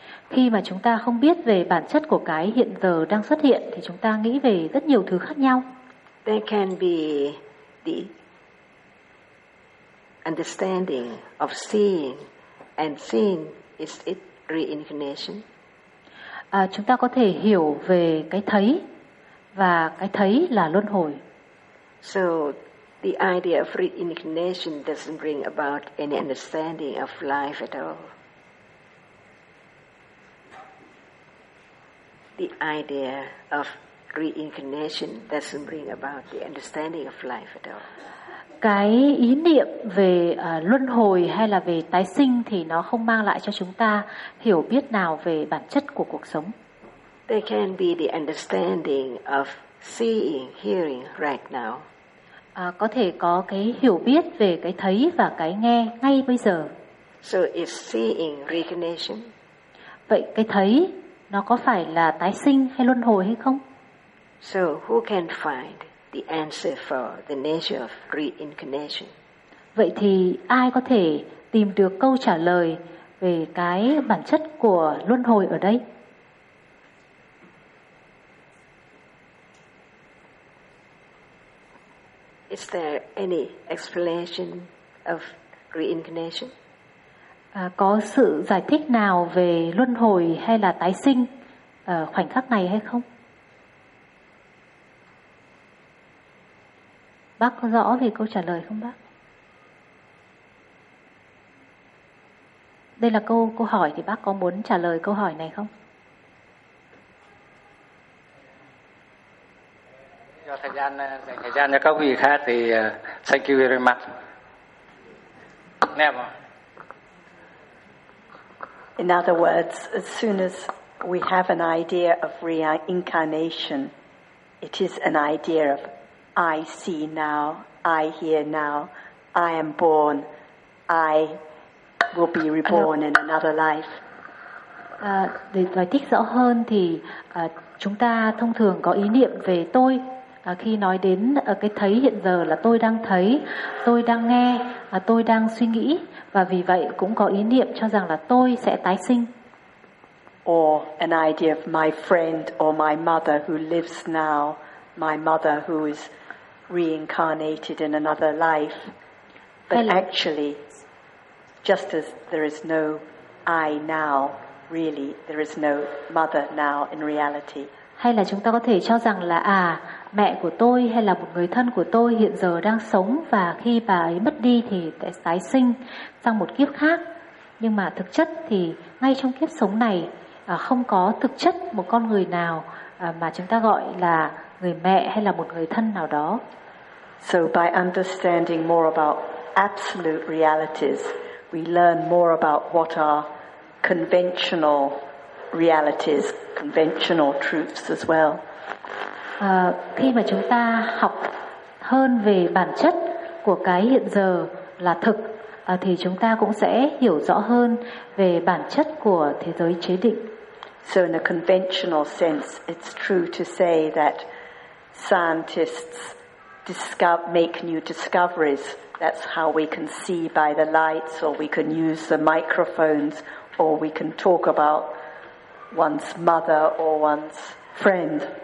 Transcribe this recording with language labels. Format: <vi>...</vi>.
<vi>Khi mà chúng ta không biết về bản chất của cái hiện giờ đang xuất hiện thì chúng ta nghĩ về rất nhiều thứ khác nhau.</vi> <en>There can be the understanding of seeing, and seeing is it reincarnation?</en> <vi>Chúng ta có thể hiểu về cái thấy, và cái thấy là luân hồi.</vi> <en>So the idea of reincarnation doesn't bring about any understanding of life at all. The idea of reincarnation doesn't bring about the understanding of life at all.</en> <vi>Cái ý niệm về luân hồi hay là về tái sinh thì nó không mang lại cho chúng ta hiểu biết nào về bản chất của cuộc sống.</vi> <en>There can be the understanding of seeing, hearing right now.</en> <vi>Có thể có cái hiểu biết về cái thấy và cái nghe ngay bây giờ.</vi> <en>So is seeing reincarnation?</en> <vi>Vậy cái thấy nó có phải là tái sinh hay luân hồi hay không?</vi> <en>So who can find the answer for the nature of reincarnation?</en> <vi>Vậy thì ai có thể tìm được câu trả lời về cái bản chất của luân hồi ở đây?</vi> <en>Is there any explanation of reincarnation?</en> <vi>Có sự giải thích nào về luân hồi hay là tái sinh ở khoảnh khắc này hay không? Bác có rõ về câu trả lời không bác? Đây là câu hỏi thì bác có muốn trả lời câu hỏi này không? Do thời gian cho các vị khác thì</vi> <en>thank you very much. In other words, as soon as we have an idea of reincarnation, it is an idea of I see now, I hear now, I am born, I will be reborn in another life.</en> <vi>Để giải thích rõ hơn thì chúng ta thông thường có ý niệm về tôi. Khi nói đến cái thấy hiện giờ là tôi đang thấy, tôi đang nghe, tôi đang suy nghĩ. Và vì vậy cũng có ý niệm cho rằng là tôi sẽ tái sinh.</vi> <en>Or an idea of my friend or my mother who lives now, my mother who is reincarnated in another life. But actually, just as there is no I now, really, there is no mother now in reality.</en> <vi>Hay là chúng ta có thể cho rằng là à, mẹ của tôi hay là một người thân của tôi hiện giờ đang sống và khi bà ấy mất đi thì sẽ tái sinh sang một kiếp khác. Nhưng mà thực chất thì ngay trong kiếp sống này không có thực chất một con người nào mà chúng ta gọi là người mẹ hay là một người thân nào đó.</vi> <en>So by understanding more about absolute realities, we learn more about what are conventional realities, conventional truths as well.</en> <vi>Khi mà chúng ta học hơn về bản chất của cái hiện giờ là thực, thì chúng ta cũng sẽ hiểu rõ hơn về bản chất của thế giới chế định.</vi> <en>So in a conventional sense, it's true to say that scientists make new discoveries. That's how we can see by the lights, or we can use the microphones, or we can talk about one's mother or one's friend.</en>